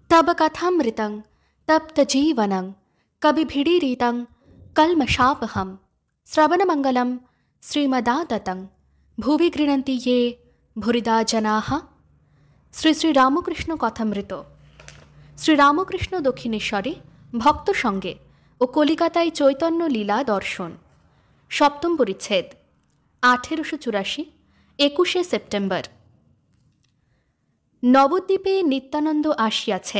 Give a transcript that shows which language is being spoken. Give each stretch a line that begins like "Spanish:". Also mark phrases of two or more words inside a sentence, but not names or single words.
Sanskrit: तब कथामृतं तप्तजीवनं कविभिडीरितं कल्मषापहं श्रवणमंगलं श्रीमदाततं भुवि गृह्णन्ति ये भूरिदा जनाः।
Bangla: শ্রী শ্রী রামকৃষ্ণ কথামৃত। শ্রীরামকৃষ্ণ দক্ষিণেশ্বরে ভক্ত সঙ্গে ও কলিকাতায় চৈতন্য লীলা দর্শন, সপ্তম পরিচ্ছেদ, 1884, 21 সেপ্টেম্বর। নবদ্বীপে নিত্যানন্দ আসিয়াছেন।